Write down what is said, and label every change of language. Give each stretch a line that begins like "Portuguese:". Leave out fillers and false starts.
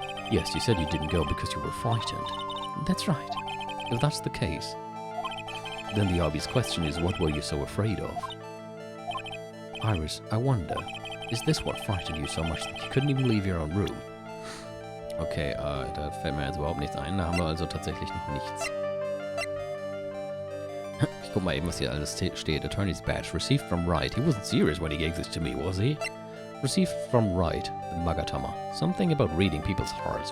English: Yes, you said you didn't go because you were frightened. That's right. If that's the case, then the obvious question is, what were you so afraid of? Iris, I wonder, is this what frightened you so much that you couldn't even leave your own room?
German: Okay, da fällt mir jetzt überhaupt nichts ein. Da haben wir also tatsächlich noch nichts. Ich guck mal eben, was hier alles steht.
English: Attorney's badge. Received from Wright. He wasn't serious when he gave this to me, was he? Received from Wright, the Magatama. Something about reading people's hearts.